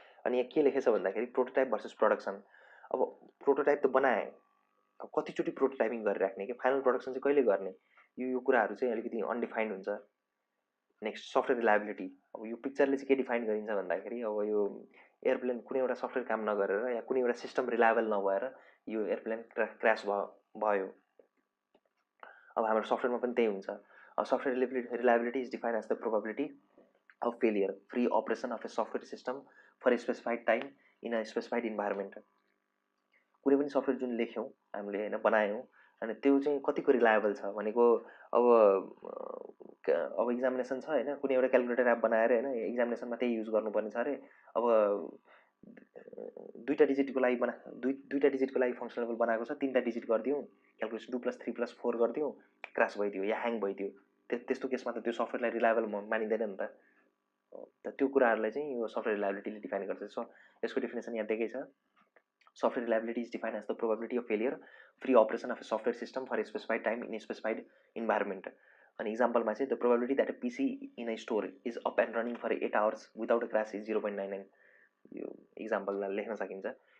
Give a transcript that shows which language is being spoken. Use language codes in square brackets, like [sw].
[ne] अनि यहाँ के लेखेछ भन्दाखेरि प्रोटोटाइप भर्सेस प्रडक्सन। अब प्रोटोटाइप त बनाएँ, अब कतिचोटि प्रोटोटाइपिङ गरिराख्ने कि फाइनल प्रडक्सन चाहिँ कहिले गर्ने, यो कुराहरू चाहिँ अलिकति अनडिफाइन्ड हुन्छ। नेक्स्ट सफ्टवेयर रिलायबिलिटी, अब यो पिक्चरले चाहिँ के डिफाइन गरिन्छ भन्दाखेरि अब यो एयरप्लेन कुनै एउटा सफ्टवेयर काम नगरेर या कुनै एउटा सिस्टम रिलायबल नभएर यो एयरप्लेन क्रास भयो। अब हाम्रो सफ्टवेयरमा पनि त्यही हुन्छ। [en] Software reliability is defined as the probability of failure free operation of a software system for a specified time in a specified environment. [ne] कुनै पनि सफ्टवेयर जुन लेख्यौँ हामीले होइन, बनायौँ, अनि त्यो चाहिँ कतिको रिलायबल छ भनेको अब इक्जामिनेसन छ होइन, कुनै एउटा क्यालकुलेटर एप बनाएर होइन इक्जामिनेसनमा त्यही युज गर्नुपर्ने छ अरे, अब दुईवटा डिजिटको लागि फङ्सनेबल बनाएको छ, 3टा डिजिट गरिदिउँ, क्यालकुलेसन 2+3+4 गरिदिउँ, क्रास भइदियो या ह्याङ भइदियो, त्यस्तो केसमा त त्यो सफ्टवेयरलाई रिलायबल मानिँदैन नि त। त्यो कुराहरूलाई चाहिँ यो सफ्टवेयर रिलायबिलिटीले डिफाइन गर्छ। सो यसको डेफिनेसन यहाँ दिएकै छ। [en] Software reliability is defined as the probability of failure free operation of a software system for a specified time in a specified environment. An example [ne] ma चाहिँ [en] the probability that a PC in a store is up and running for 8 hours without a crash is 0.99. [ne] यो example लाई लेख्न सकिन्छ।